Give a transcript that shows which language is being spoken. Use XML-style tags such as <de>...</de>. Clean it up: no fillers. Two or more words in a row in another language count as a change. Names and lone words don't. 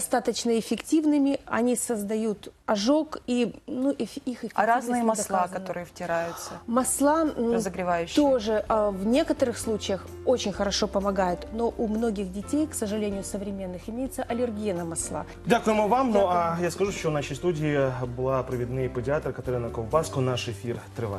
<ru>достаточно эффективными, они создают ожог, и их эффективность А разные не масла, доказана. которые втираются, Масла разогревающие? тоже в некоторых случаях очень хорошо помогают, но у многих детей, к сожалению, современных, имеется аллергия на масла.</ru> <uk>Дякуємо вам. Ну а я скажу, що в нашій студії була провідний педіатр Катерина Ковбаско. Наш ефір триває.</uk>